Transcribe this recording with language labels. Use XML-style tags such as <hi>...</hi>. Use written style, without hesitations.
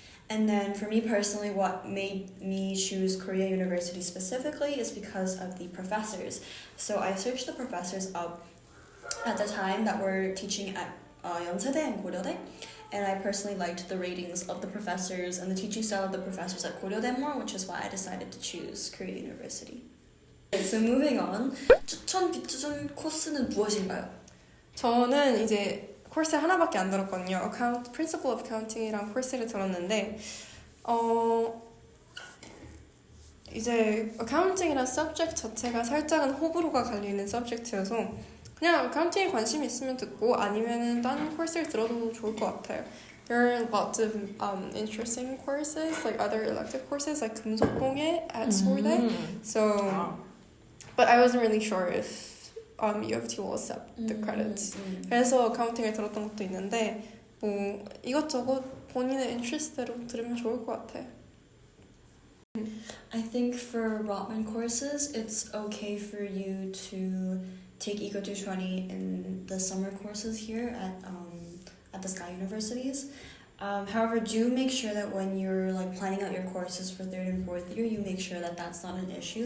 <en>And then for me personally, what made me choose Korea University specifically is because of the professors. So I searched the professors up at the time that were teaching at Yonsei and Goryeo. And I personally liked the ratings of the professors and the teaching style of the professors at Goryeo more, which is why I decided to choose Korea University. So moving on,</en> <ko>추천 비추천 코스는 무엇인가요? 저는 이제 코र्스 하나밖에 안 들었거든요. Principle of Accounting이랑 코र्스를 들었는데 이제 accounting이란 subject 자체가 살짝은 호불호가 갈리는 subject여서 그냥 accounting에 관심이 있으면 듣고 아니면은 다른 코र्스를 들어도 좋을 것 같아요.</ko> <en>There are lots of interesting courses, like other elective courses, like 금속공예 at Seouldae. So, but I wasn't really sure if U of T will accept the credits.</en> <ko>그래서 accounting을 들었던 것도 있는데 뭐 이것저것 본인의 인트레스트대로 들으면 좋을 것 같아요.</ko> <en>I think for Rotman courses, it's okay for you to take Eco 220 in the summer courses here at the Sky Universities. However, do make sure that when you're like planning out your courses for third and fourth year, you make sure that that's not an issue.</en>